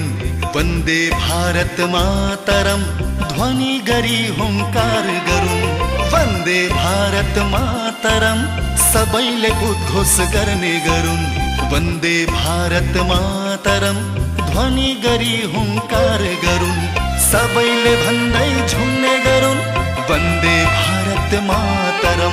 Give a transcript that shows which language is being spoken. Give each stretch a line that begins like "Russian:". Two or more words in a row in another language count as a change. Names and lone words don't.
Sanskrit: वन्दे भारत मातरम
Nepali: ध्वनि गरी हुंकार गरून्।
Sanskrit: वन्दे भारत मातरम
Nepali: सबैले उद्घोष गर्ने गरून्।
Sanskrit: वन्दे भारत मातरम
Nepali: ध्वनि गरी हुंकार गरून्। सबैले भन्दै झुम्ने गरून्
Sanskrit: वन्दे भारत मातरम।